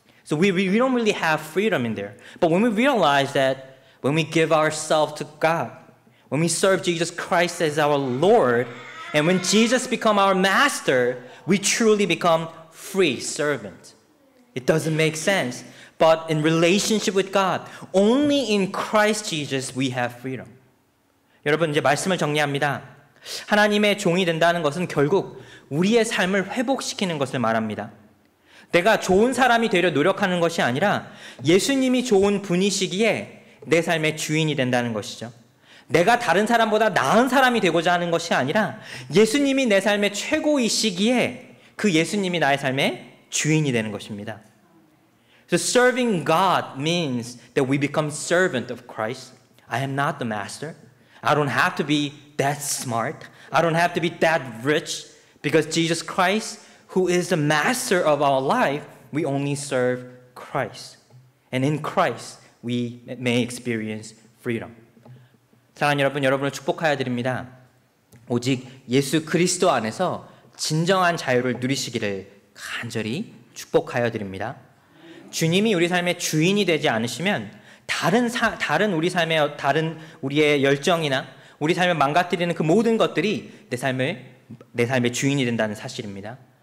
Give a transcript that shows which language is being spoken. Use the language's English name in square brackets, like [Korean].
[English] So we don't really have freedom in there. But when we realize that, when we give ourselves to God, when we serve Jesus Christ as our Lord, and when Jesus becomes our master, we truly become free servants. It doesn't make sense. But in relationship with God, only in Christ Jesus we have freedom. [Korean] 여러분, 이제 말씀을 정리합니다. 하나님의 종이 된다는 것은 결국 우리의 삶을 회복시키는 것을 말합니다. 내가 좋은 사람이 되려 노력하는 것이 아니라 예수님이 좋은 분이시기에 내 삶의 주인이 된다는 것이죠. 내가 다른 사람보다 나은 사람이 되고자 하는 것이 아니라 예수님이 내 삶의 최고이시기에 그 예수님이 나의 삶의 주인이 되는 것입니다. [English] So serving God means that we become servant of Christ. I am not the master. I don't have to be that smart. I don't have to be that rich. Because Jesus Christ, who is the master of our life, we only serve Christ. And in Christ, we may experience freedom. [Korean] 사랑하는 여러분, 여러분을 축복하여 드립니다. 오직 예수 그리스도 안에서 진정한 자유를 누리시기를 간절히 축복하여 드립니다. 주님이 우리 삶의 주인이 되지 않으시면 다른 우리 삶의 다른 우리의 열정이나 우리 삶을 망가뜨리는 그 모든 것들이 내 삶의 주인이 된다는 사실입니다.